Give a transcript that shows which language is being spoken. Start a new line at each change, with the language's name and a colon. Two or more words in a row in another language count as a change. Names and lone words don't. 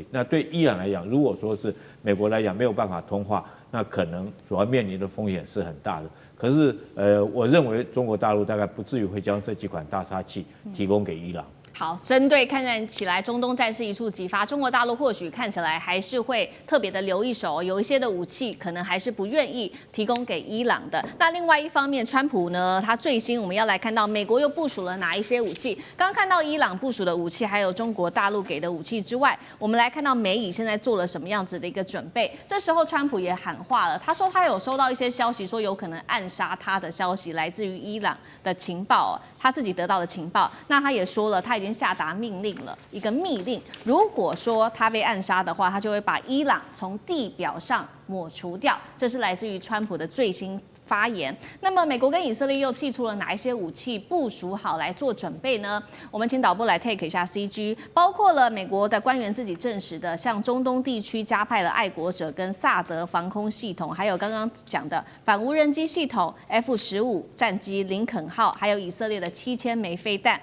Chinese: 那對伊朗來講，如果說是美國來講沒有辦法通話，那可能所要面臨的風險是很大的。可是我認為中國大陸大概不至於會將這幾款大殺器提供給伊朗。好，針對看起來中東戰事一觸即發，中國大陸或許看起來還是會特別的留一手，有一些的武器可能還是不願意提供給伊朗的。那另外一方面，川普呢，他最新我們要來看到美國又部署了哪一些武器？剛剛看到伊朗部署的武器，還有中國大陸給的武器之外，我們來看到美以現在做了什麼樣子的一個準備。這時候川普也喊話了，他說他有收到一些消息，說有可能暗殺他的消息，來自於伊朗的情報，他自己得到的情報。那他也說了，他已經下達命令了，一個密令，如果說他被暗殺的話，他就會把伊朗從地表上抹除掉。這是來自於川普的最新發言。那麼美國跟以色列又祭出了哪一些武器部署好來做準備呢？我们請導播來 take 一下 CG， 包括了美國的官員自己證實的，向中東地區加派了愛國者跟薩德防空系統，還有剛剛講的反無人機系統 F-15戰機林肯號，還有以色列的7000枚飛彈。